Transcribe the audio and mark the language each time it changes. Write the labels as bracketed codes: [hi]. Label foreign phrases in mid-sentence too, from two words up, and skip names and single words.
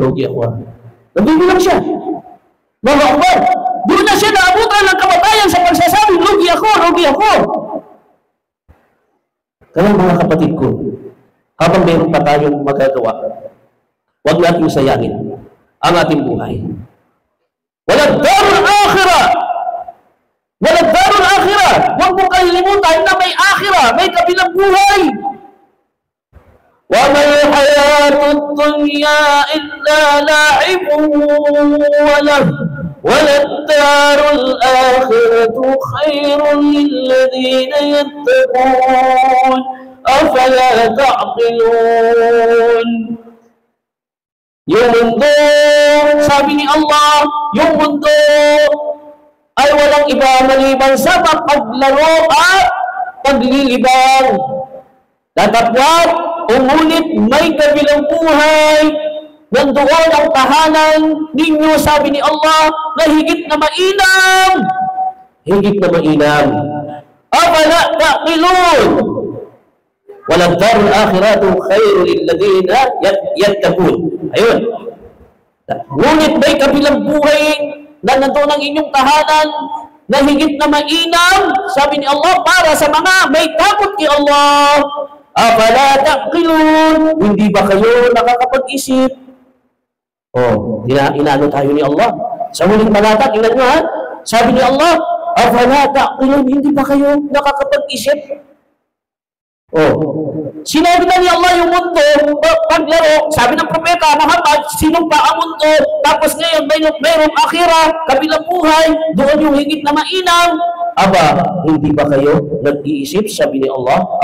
[tl] Nabibilang siya. [ar] الله أكبر. [tl] Doon na siya naabutan ng kamatayan sa pagsasabi, lugi ako. Kaya mga kapatid ko, habang mayroon pa tayong magagawa, huwag natin sayangin ang ating buhay. [ar] وللدار الآخرة! [tl] Huwag mong kalilimutan na may akhirah, may kabilang buhay. [ar] وَمَا الْحَيَاةُ الدُّنْيَا إِلَّا لَعِبٌ وَلَلدَّارُ الْآخِرَةُ خَيْرٌ لِلَّذِينَ يَتَّقُونَ أَفَلَا تَعْقِلُونَ. [tl] Yung mundo, sabi ni Allah, yung mundo ay walang iba maliban sa paglaro at paglilibang. Datapwat, umulit may kabilang buhay, nandoon ang tahanan ninyo, sabi ni Allah, na higit na mainam. [ar] أفلا تعقلون. وللدار الآخرة خير للذين يتقون. [tl] Ayun. Ngunit may kabilang buhay na nandoon ang inyong tahanan na higit na mainam, sabi ni Allah, para sa mga may takot kay Allah. [ar] أفلا تعقلون. [tl] Hindi ba kayo nakakapag-isip? Inaano tayo ni Allah. Sa huling talata, tingnan nyo ha. Sabi ni Allah, [ar] أفلا تعقلون. [tl] Hindi ba kayo nakakapag-isip? Sinabi na ni Allah yung mundo, paglaro, sabi ng propeta Muhammad, sinumpa ang mundo, tapos ngayon mayroong akhirah, kabilang buhay, doon yung higit na mainam. Aba, hindi ba kayo nag-iisip, sabi ni Allah?